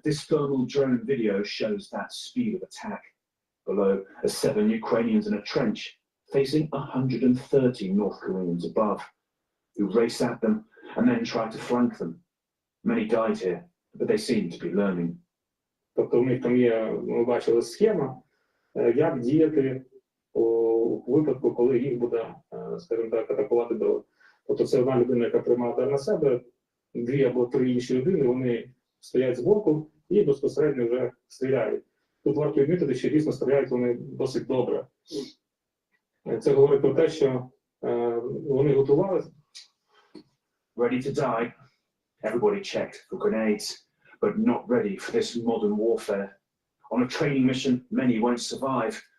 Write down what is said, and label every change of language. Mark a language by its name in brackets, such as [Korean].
[English] This thermal drone video shows that speed of attack. Below are 7 Ukrainians in a trench, facing 130 North Koreans above, who race at them and then try to flank them. Many died here, but they seem to be learning. [Ukrainian] Тобто у них там є, ми бачили схема, як діяти у випадку, коли їх буде, скажімо так, атакувати дрон. Тобто це одна людина, яка приймає удар на себе, 2 або 3 інші людини, вони стоять збоку і безпосередньо вже стріляють. Тут варто відмітити, що дійсно стріляють вони досить добре. Це говорить про те, що вони готувалися. [English] Ready to die. Everybody checked for grenades, but not ready for this modern warfare. On a training mission, many won't survive.